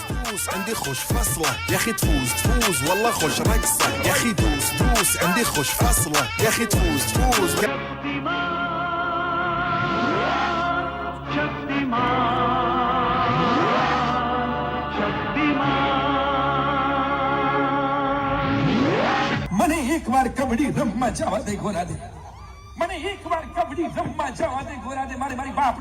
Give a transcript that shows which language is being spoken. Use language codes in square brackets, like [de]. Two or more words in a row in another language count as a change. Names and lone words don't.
[ar] دوس عندي خوش فصلة يا اخي تفوز والله خوش رقصة يا اخي دوس عندي خوش فصلة يا اخي تفوز [gu] મને એકવાર કબડ્ડી રમવા જવા દે ગોરા દે મને એકવાર કબડ્ડી રમવા જવા દે ગોરા દે મારી બાપના